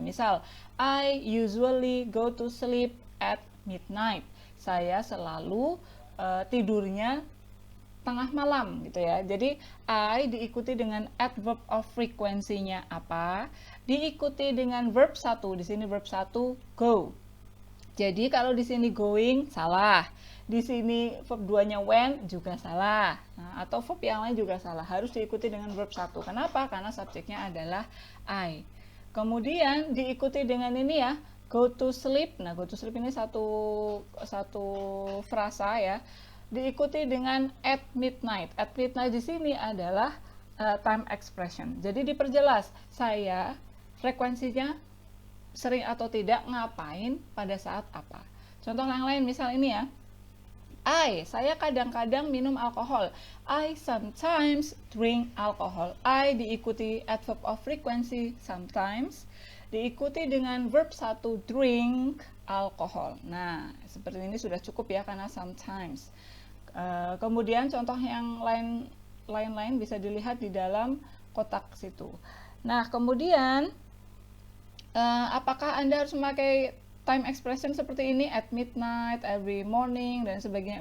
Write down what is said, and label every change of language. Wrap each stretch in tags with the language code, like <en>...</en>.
<en>Misal, I usually go to sleep at midnight.</en> <id>Saya selalu tidurnya tengah malam gitu ya. Jadi I diikuti dengan adverb of frequency-nya apa? Diikuti dengan verb 1. Di sini verb 1 go. Jadi kalau di sini going salah. Di sini verb 2-nya went juga salah. Nah, atau verb yang lain juga salah. Harus diikuti dengan verb 1. Kenapa? Karena subjeknya adalah I. Kemudian diikuti dengan ini ya, go to sleep. Nah, go to sleep ini satu frasa ya. Diikuti dengan at midnight. At midnight di sini adalah time expression. Jadi diperjelas, saya frekuensinya sering atau tidak ngapain pada saat apa. Contoh yang lain misal ini ya. Saya kadang-kadang minum alkohol.</id> <en>I sometimes drink alcohol.</en> <id>I diikuti</id> <en>adverb of frequency sometimes.</en> <id>Diikuti dengan verb 1 drink alcohol. Nah, seperti ini sudah cukup ya karena sometimes. Kemudian contoh yang lain bisa dilihat di dalam kotak situ. Nah, kemudian apakah Anda harus memakai time expression seperti ini at midnight, every morning dan sebagainya?</id>